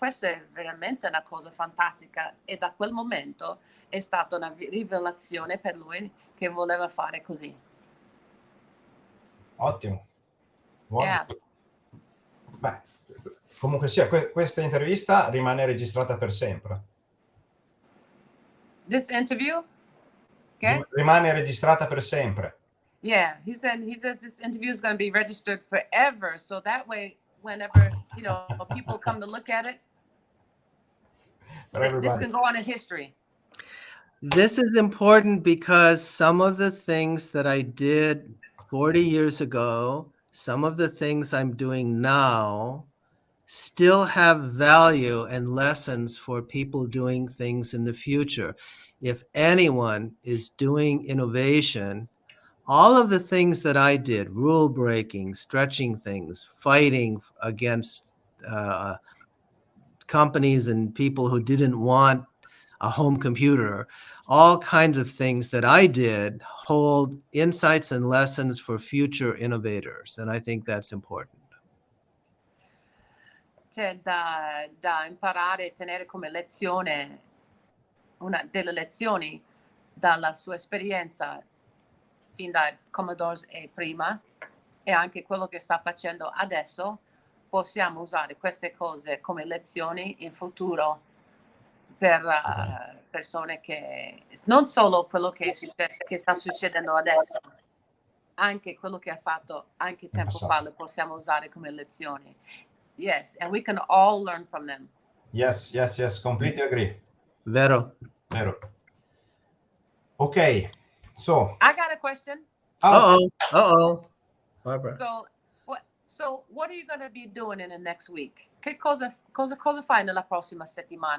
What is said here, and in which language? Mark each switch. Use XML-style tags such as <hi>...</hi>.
<it>Questa è veramente una cosa fantastica, e da quel momento è stata una rivelazione per lui che voleva fare così. Ottimo.</it> <en>Yeah.</en> <it>Beh, comunque sia, questa intervista rimane registrata per sempre.</it> <en>This interview? Okay.</en> <it>Rimane registrata per sempre.</it> <en>Yeah, he says this interview is going to be registered forever, so that way whenever, people come to look at it, this can go on in history. This is important because some of the things that I did 40 years ago, some of the things I'm doing now still have value and lessons for people doing things in the future. If anyone is doing innovation, all of the things that I did, rule breaking, stretching things, fighting against companies and people who didn't want a home computer, all kinds of things that I did hold insights and lessons for future innovators. And I think that's important.</en> <it>C'è da imparare e tenere come lezione, delle lezioni dalla sua esperienza fin dai Commodores e prima, e anche quello che sta facendo adesso. Possiamo usare queste cose come lezioni in futuro per persone che non solo quello che è successo, che sta succedendo adesso, anche quello che ha fatto anche tempo fa lo possiamo usare come lezioni.</it> <en>Yes, and we can all learn from them. Yes, completely agree.</en> <it>Vero.</it> <en>Okay, so I got a question. Uh-oh. Barbara. So what are you going to be doing in the next week?</en> <it>Che cosa fai nella prossima settimana?</it>